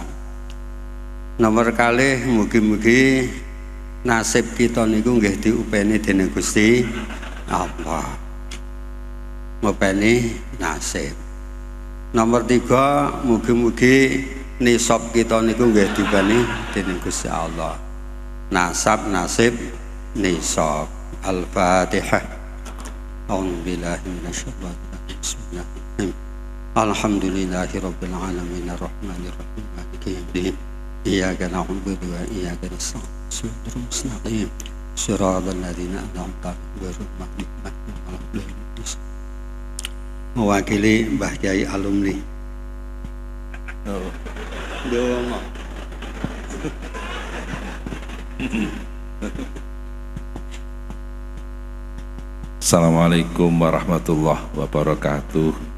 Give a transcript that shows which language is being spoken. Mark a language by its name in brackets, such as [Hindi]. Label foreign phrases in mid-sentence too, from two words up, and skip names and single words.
[Javanese] Nomor kalih mugi-mugi nasib kita niku nggih diopeni dening Gusti Allah. Ngopeni nasib. Nomor 3 mugi-mugi nisab kita niku nggih diopeni dening Gusti Allah. Nasab, nasib, nisab. Al-Fatihah. [Arabic] أعوذ بالله من الشيطان الرجيم. بسم الله الرحمن الرحيم. الحمد لله رب العالمين الرحمن الرحيم مالك يوم الدين. إياك نعبد وإياك نستعين. الصراط المستقيم. صراط الذين أنعمت عليهم غير المغضوب عليهم ولا الضالين. [Javanese] Mewakili Mbah Kyai alumni. Donga. [Arabic] السلام عليكم ورحمة الله وبركاته.